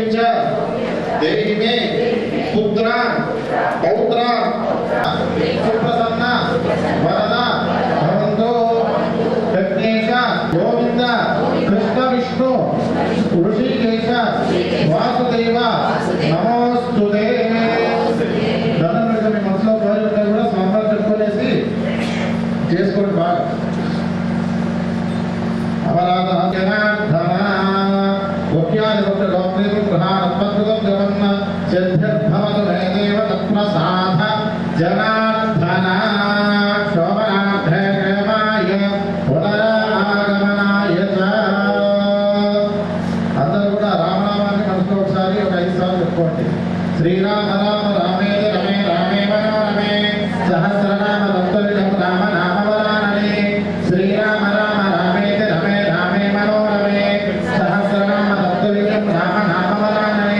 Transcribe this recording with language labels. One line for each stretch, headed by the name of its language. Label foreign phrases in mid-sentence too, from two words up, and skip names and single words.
Sanskrit: च देहि मे पुत्र पौत्र सुप्रसन्न वरद भवन्तु यज्ञेश गोविंद कृष्ण विष्णु ऋषिकेश वासुदेव नमोस्तुते.
Telugu: దండం మీ మనసులో కోరికలు కూడా స్వామివారు చెప్పుకోలేసి చేసుకోండి బాగా.
Sanskrit: अपराध जनार्दन मुख्यानि भक्त लोकप्रिय प्रधान पद्मं जवन्न सिद्धिर्भवतु मे देव तत्प्रसाद जनार्दन शोभनाभ्रे प्रेमाय पुनरागमनाय च.
Telugu: అందరూ కూడా రామనామాన్ని మనసులో ఒకసారి ఒక 5 సార్లు చెప్పుకోండి.
Sanskrit: श्रीराम राम रामेति रमे रामे मनोरमे सहस्रनाम तत्तुल्यं राम नामवरानने. श्रीराम राम रामेति रमे रामे मनोरमे सहस्रनाम तत्तुल्यं राम नामवरानने.